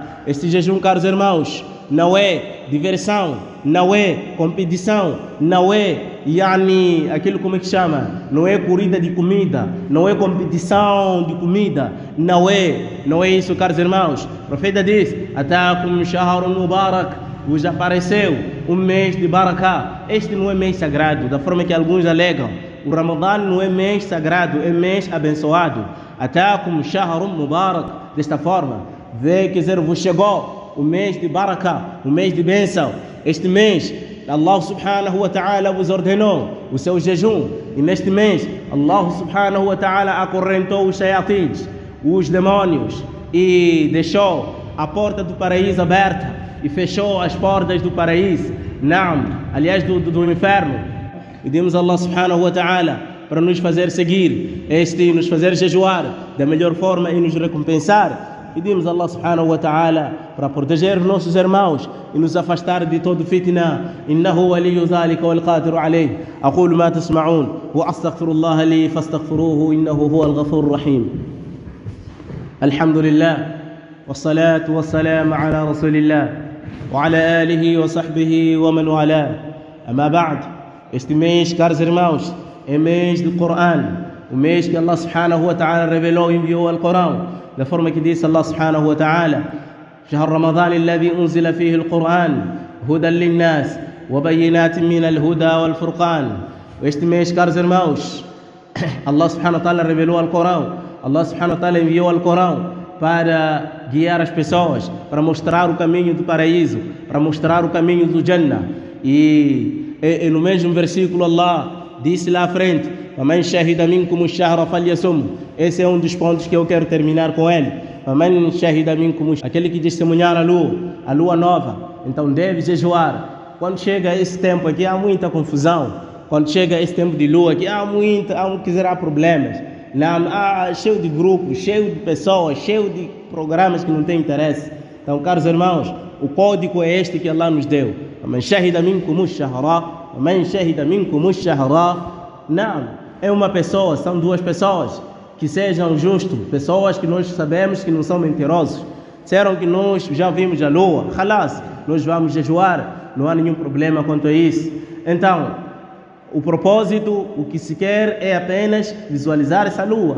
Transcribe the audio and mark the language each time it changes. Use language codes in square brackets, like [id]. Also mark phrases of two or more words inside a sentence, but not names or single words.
[pt] Este jejum, caros irmãos, não é diversão, não é competição, não é aquilo como é que chama, não é corrida de comida, não é competição de comida, não é isso, caros irmãos. O profeta diz: [ar] أتاكم شهر مبارك, [pt] vos apareceu um mês de barakah. Este não é mês sagrado, da forma que alguns alegam. O Ramadã não é mês sagrado, é mês abençoado. [ar] أتاكم شهر مبارك, [pt] desta forma, quer dizer, vos chegou o mês de barakah, o mês de bênção. Este mês, [ar] الله سبحانه وتعالى [pt] vos ordenou o seu jejum. E neste mês, [ar] الله سبحانه وتعالى [pt] acorrentou os shayatins, os demônios, e deixou a porta do paraíso aberta e fechou as portas do paraíso, aliás do inferno. Pedimos a [ar] الله سبحانه وتعالى [pt] para nos fazer seguir nos fazer jejuar da melhor forma e nos recompensar. Pedimos a [ar] الله سبحانه وتعالى [pt] para proteger os nossos irmãos e nos afastar de todo fitna. [ar] إنه ولي ذلك والقادر عليه. أقول ما تسمعون وأستغفر الله لي فاستغفروه إنه هو الغفور الرحيم. الحمد لله والصلاة والسلام على رسول الله وعلى آله وصحبه ومن والاه. أما بعد. [pt] Este mês, caros irmãos, é mês do Corão, o mês que [ar] الله سبحانه وتعالى [pt] revelou e enviou o Corão. Da forma que disse [ar] الله سبحانه وتعالى: شهر رمضان الذي أنزل فيه القرآن هدى للناس وبينات من الهدى والفرقان. [pt] Este mês, caros irmãos, [ar] الله سبحانه وتعالى [pt] revelou o Alcorão. [ar] الله سبحانه وتعالى [pt] enviou o Alcorão para guiar as pessoas, para mostrar o caminho do paraíso, para mostrar o caminho do Jannah. E no mesmo versículo Allah disse lá à frente: [ar] فَمَنْ شَهِدَ مِنْكُمُ الشَّهْرَ فَلْيَصُمْ. [pt] Esse é um dos pontos que eu quero terminar com ele. [ar] فَمَنْ شَهِدَ مِنْكُمُ, [pt] aquele que testemunhar a lua nova, então deve jejuar. Quando chega esse tempo aqui há muita confusão. Quando chega esse tempo de lua aqui há problemas. Cheio de grupos, cheio de pessoas, cheio de programas que não têm interesse. Então, caros irmãos, o código é este que Allah nos deu. [ar] فَمَنْ شَهِدَ مِنْكُمُ الشَّهْرَ وَمَنْ شَهِدَ مِنْكُمُ الشَّهْرَ. [pt] Não, é uma pessoa, são duas pessoas que sejam justos, pessoas que nós sabemos que não são mentirosos. Disseram que nós já vimos a lua, khalas, nós vamos jejuar, não há nenhum problema quanto a isso. Então, o propósito, o que se quer é apenas visualizar essa lua.